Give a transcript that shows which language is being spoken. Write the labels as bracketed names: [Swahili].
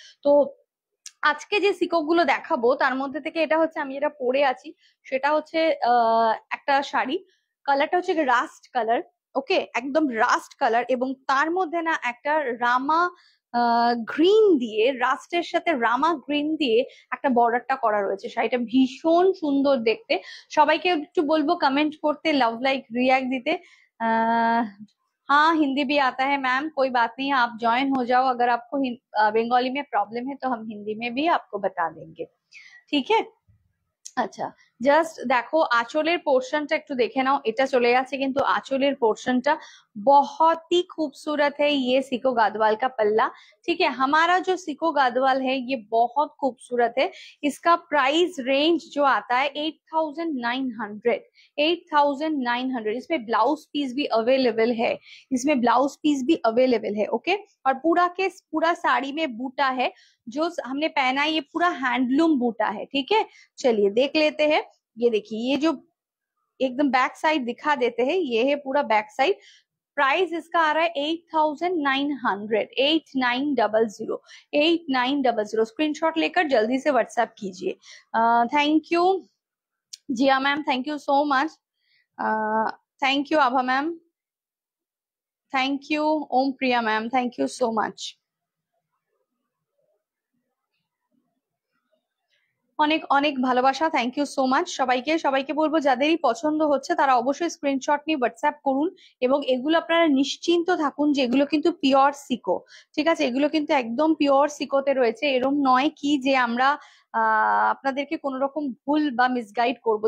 [Bangla] তো আজকে যে সিকক গুলো দেখাবো তার মধ্যে থেকে এটা হচ্ছে আমি যেটা পরে আছি, সেটা হচ্ছে একটা শাড়ি, কালারটা হচ্ছে রাস্ট কালার। ওকে, একদম রাস্ট কালার, এবং তার মধ্যে না একটা রামা গ্রিন দিয়ে, রাস্টের সাথে রামা গ্রিন দিয়ে একটা বর্ডারটা করা রয়েছে। শাড়িটা ভীষণ সুন্দর দেখতে। সবাইকে একটু বলবো কমেন্ট করতে, লাভ লাইক रिएक्ट দিতে। [Hindi] আহ हाँ, हिंदी भी आता है मैम, कोई बात नहीं, आप ज्वाइन हो जाओ। अगर आपको बंगाली में प्रॉब्लम है तो हम हिंदी में भी आपको बता देंगे, ठीक है? अच्छा, [Bangla] জাস্ট দেখো আঁচলের পোর্শনটা একটু দেখে নাও, এটা চলে যাচ্ছে কিন্তু आंचलेर पोर्शनটা [Hindi] बहुत ही खूबसूरत है। ये सिको गादवाल का पल्ला, ठीक है। हमारा जो सिको गादवाल है ये बहुत खूबसूरत है। इसका प्राइस रेंज जो आता है 8,900, 8,900। इसमें ब्लाउज पीस भी अवेलेबल है, इसमें ब्लाउज पीस भी अवेलेबल है, ओके। और पूरा के पूरा साड़ी में बूटा है, जो हमने पहना है ये पूरा हैंडलूम बूटा है, ठीक है। चलिए देख लेते हैं। ये देखिए, ये जो एकदम बैक साइड दिखा देते हैं, ये है पूरा बैक साइड। प्राइस इसका आ रहा है 8,900, 8,900, 8,900। स्क्रीनशॉट लेकर जल्दी से व्हाट्सएप कीजिए। Thank you Jiya ma'am, thank you so much. Thank you Abha ma'am, thank you Om Priya ma'am, thank you so much. [Bangla] অনেক অনেক ভালোবাসা, থ্যাংক ইউ সো মাচ সবাইকে। সবাইকে বলবো যাদেরই পছন্দ হচ্ছে তারা অবশ্যই স্ক্রিনশট নিয়ে হোয়াটসঅ্যাপ করুন, এবং এগুলো আপনারা নিশ্চিন্ত থাকুন যে এগুলো কিন্তু পিওর সিকো, ঠিক আছে। এগুলো কিন্তু একদম পিওর সিকোতে রয়েছে, এরম নয় কি যে আমরা আপনাদেরকে কোন রকম ভুল বা মিসগাইড করব।